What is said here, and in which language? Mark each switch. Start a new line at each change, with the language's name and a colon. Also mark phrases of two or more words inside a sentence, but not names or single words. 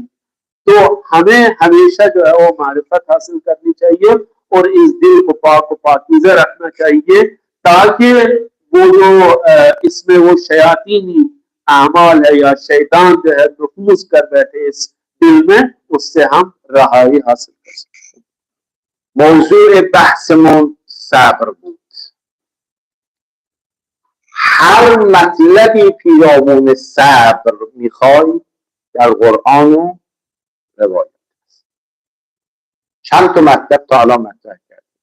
Hindi: तो हमें हमेशा जो है वो मारिफत हासिल करनी चाहिए और इस दिल को पाक और पाकीज़ा रखना चाहिए, ताकि वो जो इसमें वो शयातीनी आमाल है या शैतान जो है नफूज कर बैठे इस दिल में, उससे हम रहाई हासिल कर सकते हैं।
Persian: موضوع بحثمون صبر بود. هر مطلبی پیرامون صبر میخوای در قرآن و روایت است. چند تا مطلب تا الان مطرح کردیم.